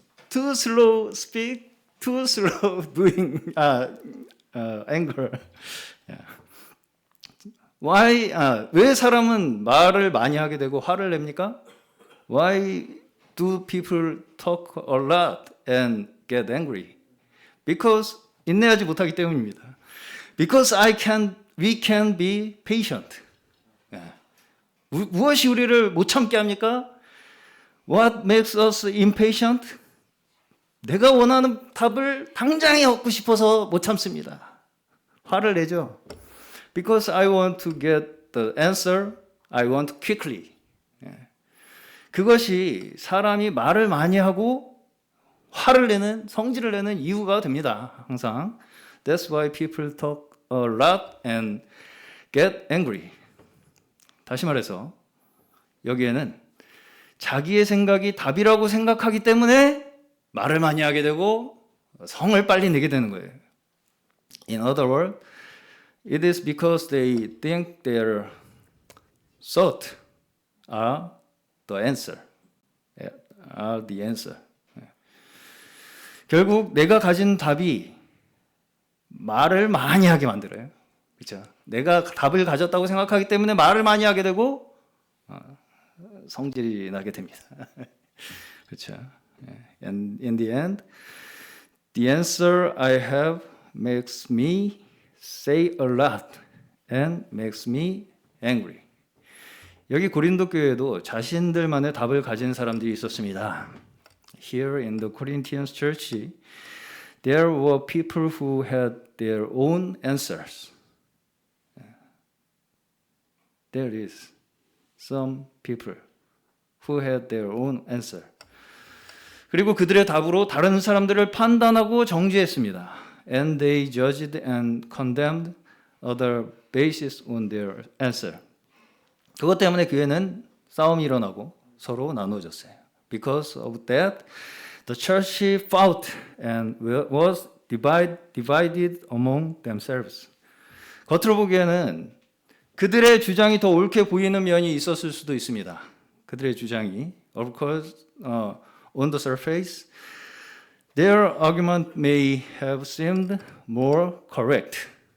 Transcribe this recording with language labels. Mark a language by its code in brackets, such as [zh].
[en] Too slow speak, too slow doing anger. Why? [ko] 왜 사람은 말을 많이 하게 되고 화를 냅니까? [en] Why do people talk a lot and get angry? Because [ko] 인내하지 못하기 때문입니다. [en] Because we can be patient. [ko] 무엇이 우리를 못 참게 합니까? [en] What makes us impatient? [ko] 내가 원하는 답을 당장에 얻고 싶어서 못 참습니다. 화를 내죠. [en] Because I want to get the answer I want quickly. [ko] 그것이 사람이 말을 많이 하고 화를 내는, 성질을 내는 이유가 됩니다. 항상. [en] That's why people talk a lot and get angry. [ko] 다시 말해서 여기에는 자기의 생각이 답이라고 생각하기 때문에 말을 많이 하게 되고 성을 빨리 내게 되는 거예요. [en] In other words, it is because they think their thoughts are the answer. are the answer. [ko] 결국 내가 가진 답이 말을 많이 하게 만들어요. 그렇죠? 내가 답을 가졌다고 생각하기 때문에 말을 많이 하게 되고 성질이 나게 됩니다. 그렇죠? [en] And in the end, the answer I have makes me say a lot and makes me angry. [ko] 여기 고린도 교회에도 자신들만의 답을 가진 사람들이 있었습니다. [en] Here in the Corinthians church, there were people who had their own answers. There is some people who had their own answer. [ko] 그리고 그들의 답으로 다른 사람들을 판단하고 정죄했습니다. [en] And they judged and condemned other based on their answer. [ko] 그것 때문에 교회는 싸움이 일어나고 서로 나누어졌어요. [en] Because of that, the church fought and was divided among themselves. [ko] 겉으로 보기에는 그들의 주장이 더 옳게 보이는 면이 있었을 수도 있습니다. 그들의 주장이, [en] of course, on the surface, their argument may have seemed more correct.